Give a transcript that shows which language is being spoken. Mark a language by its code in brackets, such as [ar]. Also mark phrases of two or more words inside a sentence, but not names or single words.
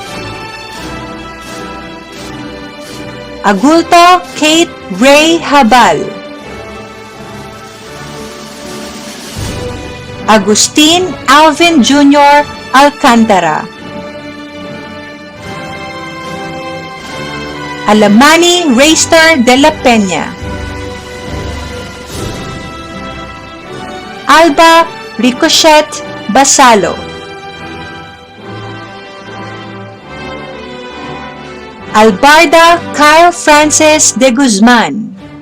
[tl] Agulto Kate Ray Habal. Agustin Alvin Jr. Alcantara. Alamani Rayster de la Peña. Alba Ricochet Basalo. Albarda Kyle Francis de Guzman.